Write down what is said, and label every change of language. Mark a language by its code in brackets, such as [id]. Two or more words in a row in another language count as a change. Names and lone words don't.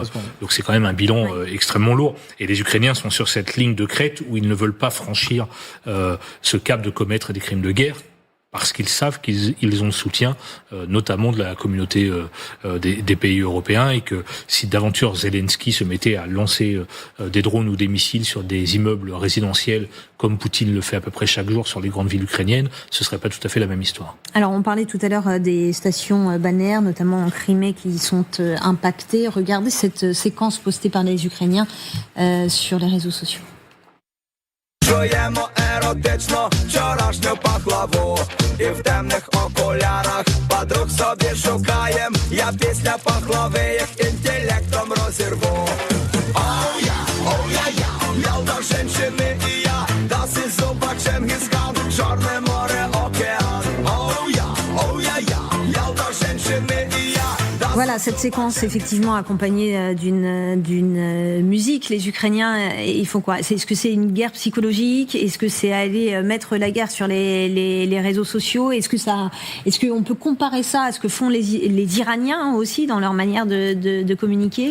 [fr] Donc c'est quand même un bilan extrêmement lourd. Et les Ukrainiens sont sur cette ligne de crête où ils ne veulent pas franchir ce cap de commettre des crimes de guerre, parce qu'ils savent qu'ils ont le soutien, notamment de la communauté des pays européens, et que si d'aventure Zelensky se mettait à lancer des drones ou des missiles sur des immeubles résidentiels, comme Poutine le fait à peu près chaque jour sur les grandes villes ukrainiennes, ce serait pas tout à fait la même histoire. Alors, on parlait tout à l'heure des stations balnéaires, notamment en Crimée, qui sont impactées. Regardez cette séquence postée par les Ukrainiens sur les réseaux sociaux. [uk] Жуємо еротично вчорашню пахлаву і в темних окулярах подруг собі шукаєм. Я після пахлави їх інтелектом розірву. Оу я, я до женщини і я, даси зуба Чингисхан, Чорне море, океан. Оу я, я до женщини і я. [fr] Voilà, cette séquence effectivement accompagnée d'une musique. Les Ukrainiens, ils font quoi ? Est-ce que c'est une guerre psychologique ? Est-ce que c'est aller mettre la guerre sur les réseaux sociaux ? Est-ce qu'on peut comparer ça à ce que font les Iraniens aussi dans leur manière de communiquer ?